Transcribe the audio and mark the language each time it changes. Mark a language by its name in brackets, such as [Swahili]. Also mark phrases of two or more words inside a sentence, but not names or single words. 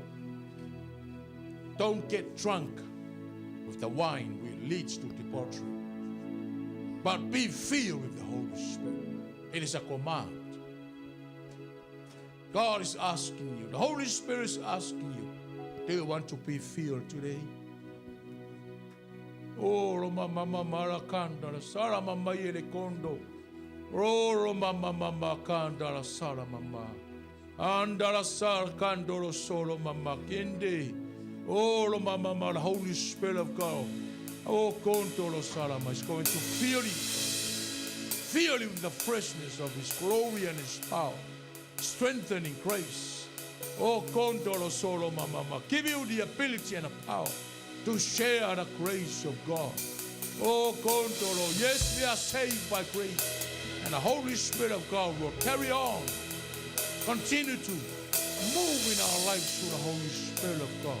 [English] Don't get drunk with the wine which leads to debauchery, but be filled with the Holy Spirit. It is a command. God is asking you, the Holy Spirit is asking you, do you want to be filled today? Oh, mama mama kanda sara mama yele kondo. Oh, mama mama kanda sara mama. Andala sal kandolo solo mama kende. Oh, lo mama, the Holy Spirit of God. Oh, kontolo salama is going to fill you. Fill you with the freshness of His glory and His power. Strengthening grace. Oh, kontolo solo mama. Give you the ability and the power to share the grace of God. Oh, kontolo. Yes, we are saved by grace. And the Holy Spirit of God will carry on. Continue to move in our lives through the Holy Spirit of God.